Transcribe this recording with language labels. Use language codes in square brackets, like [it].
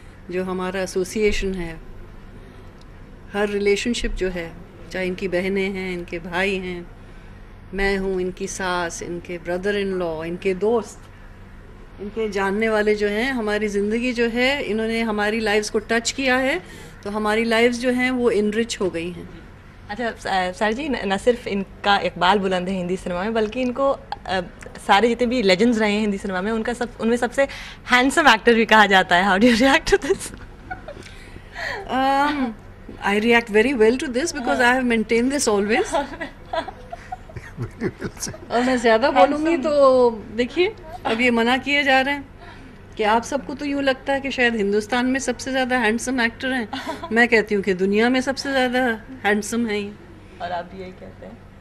[hi] जो हमारा एसोसिएशन है, हर रिलेशनशिप जो है, चाहे इनकी बहनें हैं, इनके भाई हैं, मैं हूँ, इनकी सास, इनके ब्रदर इन लॉ, इनके दोस्त, इनके जानने वाले जो हैं, हमारी ज़िंदगी जो है, इन्होंने हमारी लाइफ्स को टच किया है, तो हमारी लाइफ्स जो हैं वो इनरिच हो गई हैं। अच्छा सर जी, न सिर्फ इनका इकबाल बुलंद है हिंदी सिनेमा में, बल्कि इनको सारे जितने भी लेजेंड्स रहे हैं हिंदी सिनेमा में, उनमें सबसे हैंडसम एक्टर भी कहा जाता है। [en] How do you react to this? I react very well to this because I have maintained this always. [hi] और मैं ज़्यादा बोलूँगी तो देखिए, अब ये मना किए जा रहे हैं कि आप सबको तो यूँ लगता है कि शायद हिंदुस्तान में सबसे ज़्यादा हैंडसम एक्टर हैं। मैं कहती हूँ कि दुनिया में सबसे ज़्यादा हैंडसम हैं ये। और आप भी यही कहते हैं?